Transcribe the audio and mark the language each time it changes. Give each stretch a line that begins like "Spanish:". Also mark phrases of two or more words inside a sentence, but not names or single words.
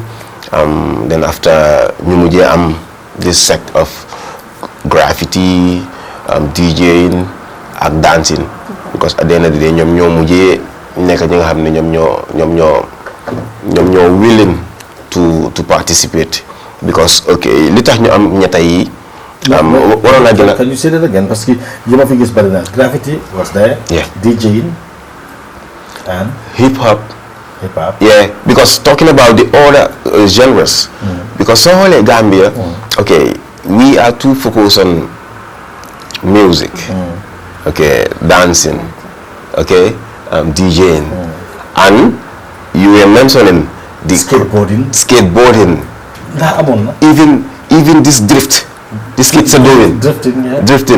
English: Then after this sect of graffiti, DJing and dancing, because at the end of the day ñom willing to participate, because okay
Wolof: li tax ñu am ñetta yi
English: can you say that again,
French: parce que
Wolof: yema fi gis bari na
English: graffiti was there, DJing and hip hop. Yeah, because talking about the other genres, because so whole Gambia, okay, we are too focused on music, okay, dancing, okay, DJing, and you were mentioning the skateboarding, even this drift, these kids are doing drifting.